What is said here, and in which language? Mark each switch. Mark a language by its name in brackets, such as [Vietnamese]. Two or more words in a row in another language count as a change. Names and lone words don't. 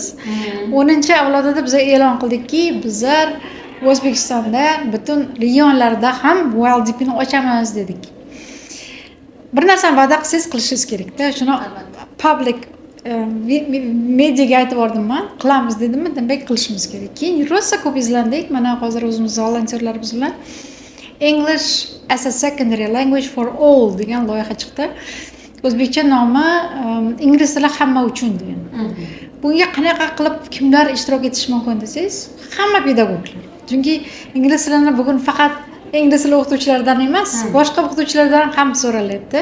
[Uzbek] 10-avlodida biz e'lon qildikki, bizlar O'zbekistonda butun regionlarda ham YLDPni ochamiz dedik. Bir narsani va'da qilsangiz qilishingiz kerak-da. Shuni [English] public mediaga [Uzbek] aytib bordim men, qilamiz dedimmi, demak qilishimiz kerak. Keyin rosa ko'p izlandik. Mana hozir o'zimiz volontyorlarimiz bilan [English] English as a secondary language for all [Uzbek] degan loyiha chiqdi. O'zbekcha nomi ingliz tili hamma uchun degan. Bunga qanaqa qilib kimlar ishtirok etish mumkin desangiz, hamma pedagoglar. Chunki ingliz tilini bugun faqat ingliz tili o'qituvchilaridan emas, boshqa o'qituvchilardan ham so'ralyapti.